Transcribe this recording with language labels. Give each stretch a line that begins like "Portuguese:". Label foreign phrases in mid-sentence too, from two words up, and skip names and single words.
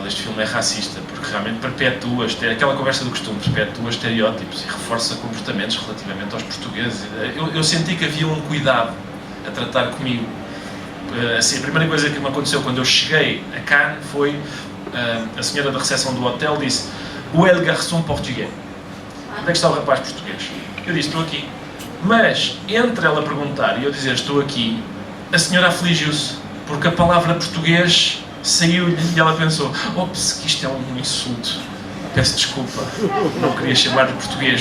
Portuguese: Este filme é racista, porque realmente perpetua, aquela conversa do costume, perpetua estereótipos e reforça comportamentos relativamente aos portugueses. Eu senti que havia um cuidado a tratar comigo. Assim, a primeira coisa que me aconteceu quando eu cheguei a Cannes foi a senhora da recepção do hotel disse:
French: "Où est le garçon portugais?"
Portuguese: Onde é que está o rapaz português? Eu disse: "Estou aqui." Mas entre ela perguntar e eu dizer "estou aqui", a senhora afligiu-se, porque a palavra português saiu-lhe e ela pensou: ops, que isto é um insulto, peço desculpa, não queria chamar de português.